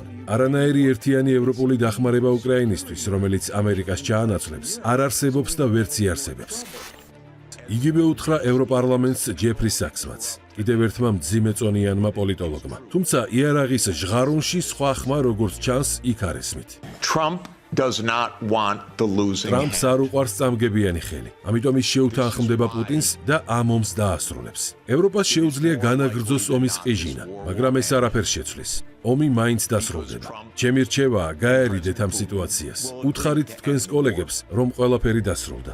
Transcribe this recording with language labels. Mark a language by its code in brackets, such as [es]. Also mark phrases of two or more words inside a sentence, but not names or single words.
[ka] არანაირი ერთიანი ევროპული დახმარება უკრაინისთვის, რომელიც ამერიკას ჩაანაცვლებს, არ არსებობს და ვერც იარსებებს. იგივე უთხრა ევროპარლამენტს ჯეფრი საქსმაც, კიდევ ერთმა მძიმეწონიანმა პოლიტოლოგმა. თუმცა იარაღის ჟღარუნში სხვა ხმა, როგორც ჩანს, იქ არ ესმით. [en] Does not want the losing. [ka] ტრამპს არ უყვარს წამგებიანი ხელი. ამიტომ ის შეუთანხმდება პუტინს და ამ ომს დაასრულებს. ევროპას შეუძლია განაგრძოს ომის ყიჟინა, მაგრამ ეს არაფერს შეცვლის. ომი მაინც დასრულდება. ჩემი რჩევაა, გაერიდეთ ამ სიტუაციას. უთხარით თქვენს კოლეგებს, რომ ყველაფერი დასრულდა.